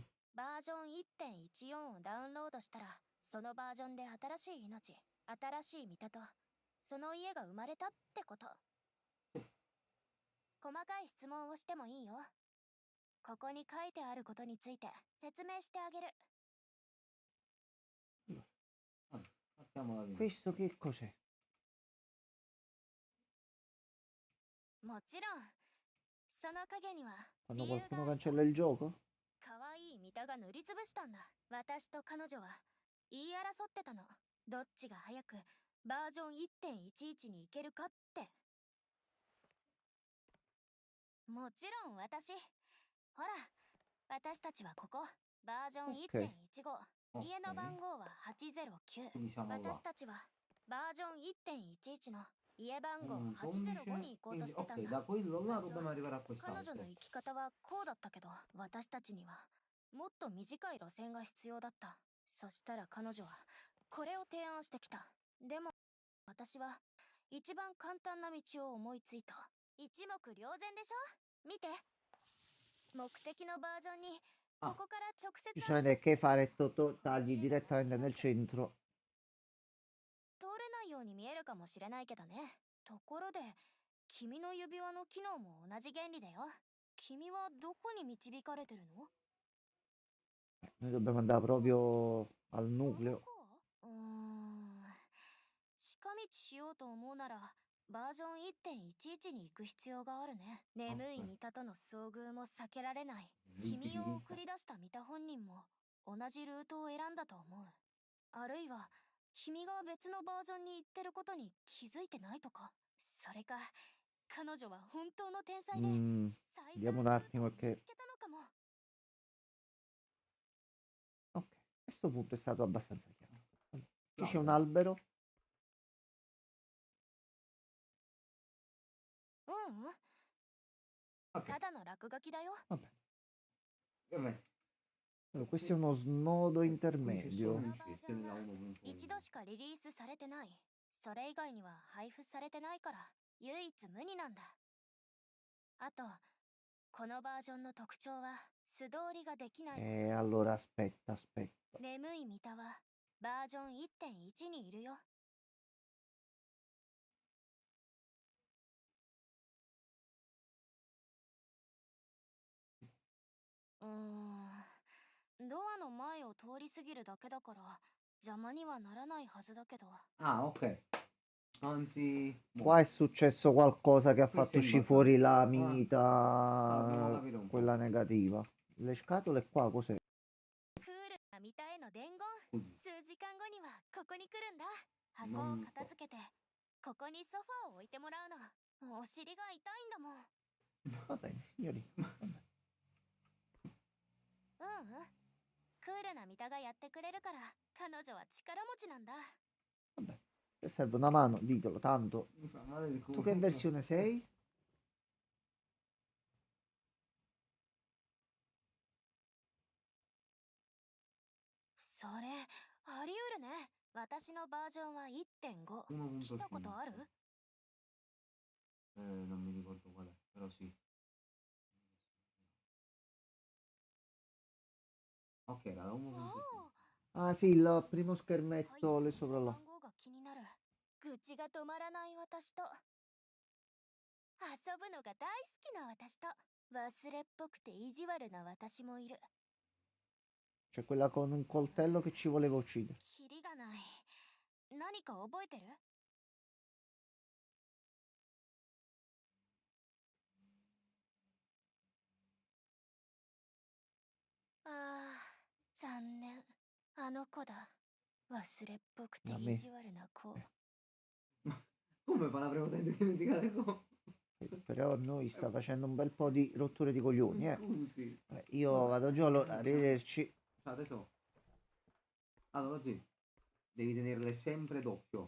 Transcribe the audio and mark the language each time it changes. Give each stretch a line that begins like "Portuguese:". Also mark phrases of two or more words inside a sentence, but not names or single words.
Japanese: バージョン 1.14 をダウンロードしたら、そのバージョンで新しい命、新しいミタとその家が生まれたってこと。細かい質問をしてもいいよ。ここに書いてあることについて説明してあげる。
Italian: Partiamo da lì. Questo che cos'è?
Japanese: もちろん、その影には
Italian: Quando
Japanese: 理由が
Italian: qualcuno
Japanese: あるよ。
Italian: cancella il gioco?
Japanese: 可愛いミタが塗りつぶしたんだ。私と彼女は言い争ってたの。どっちが早くバージョン 1.11 に行けるかって。もちろん私。ほら、私たちはここ。バージョン
Italian: Ok.
Japanese: 1.15。家の番号は809。
Italian: Quindi siamo
Japanese: 私
Italian: là.
Japanese: たちはバージョン 1.11 の家番号
Italian: Un
Japanese: 805
Italian: pollice.
Japanese: に行こうと
Italian: Quindi,
Japanese: してたん
Italian: ok,
Japanese: だ。
Italian: da quello là
Japanese: 最初
Italian: dobbiamo arrivare a
Japanese: 彼女の
Italian: quest'altro.
Japanese: 生き方はこうだったけど、私たちにはもっと短い路線が必要だった。そしたら彼女はこれを提案してきた。でも私は一番簡単な道を思いついた。一目瞭然でしょ。見て、目的のバージョンにこ
Italian: Ah,
Japanese: こから直接
Italian: Giustamente che fare tagli direttamente nel centro.
Japanese: 通れないように見えるかもしれないけどね。ところで、君の指輪の機能も同じ原理だよ。君はどこに導かれてるの？
Italian: Noi dobbiamo andare proprio al
Japanese: この
Italian: nucleo.
Japanese: 子？近道しようと思うならバージョン 1.11 に行く必要があるね。眠いミタとの遭遇も避けられない。君を送り出したミタ本人も同じルートを選んだと思う。あるいは君が別のバージョンに行ってることに気づいてないとか。それか彼女は本当の天才で 最短
Italian: Vediamo un
Japanese: ルート
Italian: attimo
Japanese: を見
Italian: che...
Japanese: つけたのかも。
Italian: Ok, a questo punto è stato abbastanza chiaro. Allora, qui c'è un l'albero. albero.
Japanese: ううん、
Italian: Ok,
Japanese: ただの落書きだよ。
Italian: Vabbè. va bene. Allora, questo è uno snodo Qui ci sono intermedio. gli scritti nella 1.1.
Japanese: 一度しかリリースされてない。それ以外には配布されてないから。唯一無二なんだ。あとこのバージョンの特徴は素通りができない。
Italian: Allora aspetta.
Japanese: 眠いミタはバージョン 1.1 にいるよ。ドアの前を通り過ぎるだけだから邪魔にはならないはずだけど。
Italian: Ah, ok. Anzi, Qua è successo qualcosa che ha Questo fatto è uscire fuori la imbarazzante. Dobbiamo mita, capire un po'. quella negativa. Le scatole qua cos'è?
Japanese: クールなミタへの伝言。
Italian: Così.
Japanese: 数時間後にはここに来るんだ。箱をなん片付けてここにソファーを置いてもらうの。お尻が痛いんだもん。
Italian: Va bene, signori. Vabbè.
Japanese: クールなミタがやってくれるから彼女は力持ちなんだ。
Italian: Vabbè. Se serve una mano, ditelo, tanto. Mi fa male il Tu culo. che versione sei?
Japanese: それあり得るね。私のバージョンは 1.5。 来たことある？
Italian: Non mi ricordo qual è, però sì. Ok, era la 1.5. Ah sì, il primo schermetto lì sopra là.
Japanese: 番号が気になる。愚痴が止まらない私と遊ぶのが大好きな私と忘れっぽくて意地悪な私もいる。
Italian: C'è quella con un coltello che ci voleva uccidere.
Japanese: キリがない。何か覚えてる？ああ、残念。あの子だ。忘れっぽくて意地悪な子。
Italian: Come fa la prepotente a dimenticare come? Però noi sta facendo un bel po' di rotture di coglioni, Scusi. Io vado giù, allora, arrivederci. Adesso. Allora sì, devi tenerle sempre d'occhio.